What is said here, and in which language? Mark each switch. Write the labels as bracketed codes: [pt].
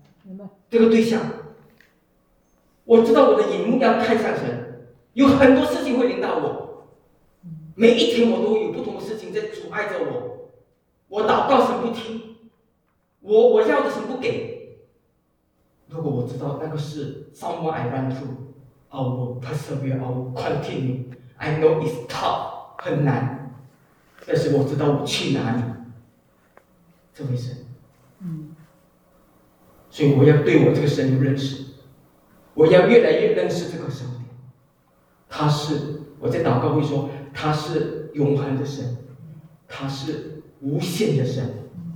[zh] 明白。这个对象，我知道我的眼目要看向神，有很多事情会领导我，每一天我都有不同的事情在阻碍着我，我祷告神不听，我要的神不给。如果我知道那个是 [en] someone I run to， I will persevere， I will continue， I know it's tough， [zh] 很难。但是我知道我去哪里，这位神，所以我要对我这个神有认识，我要越来越认识这个神。他是我在祷告会说，他是永恒的神，他是无限的神。